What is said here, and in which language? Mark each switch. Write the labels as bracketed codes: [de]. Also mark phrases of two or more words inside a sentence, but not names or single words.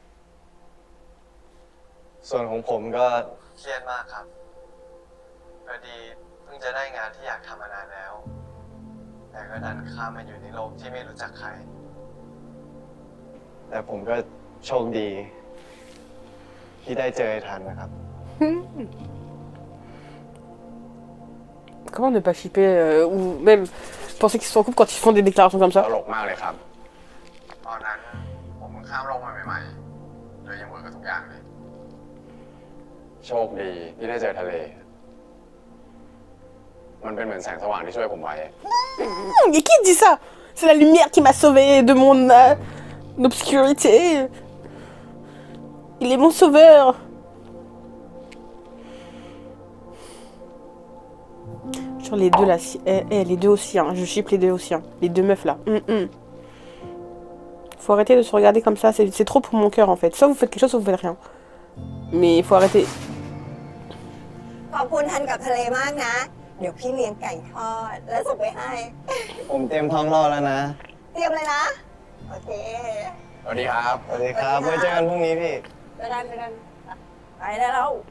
[th] ส่วนของผมก็เครียดมากครับพอดีเพิ่งจะได้งานที่อยากทำมานานแล้ว แต่ก็ดันข้ามมาอยู่ในโลกที่ไม่รู้จักใคร แต่ผมก็โชคดี ที่ได้เจอไอ้ทันนะครับ [fr] Comment ne pas shipper ou même penser qu'ils sont en couple quand ils font des déclarations comme [th] ต [fr] ça? [th] ลกมากเลยครับ ตอนนั้นผมเพิ่งข้ามโลกมาใหม่ๆเลยยังเวิร์กกับทุกอย่างเลย โชคดีที่ได้เจอทะเล มันเป็นเหมือนแสงสว่างที่ช่วยผมไว้ [fr] Et qui dit ça? C'est la lumière qui m'a sauvé de mon obscurité. Il est mon sauveur. Genre les deux là, les deux aussi, hein. Je ship les deux aussi, hein. Les deux meufs là. Faut arrêter de se regarder comme ça, c'est trop pour mon cœur en fait. Soit vous faites quelque chose, soit vous faites rien. Mais il faut arrêter. [th] ขอบคุณทันกับทะเลมากนะ เดี๋ยวพี่เลี้ยงไก่ทอด แล้วส่งไปให้ ผมเตรียมท้องรอแล้วนะ เตรียมเลยนะ โอเค สวัสดีครับ สวัสดีครับ ไว้เจอกันพรุ่งนี้พี่ ไปได้ได้แล้ว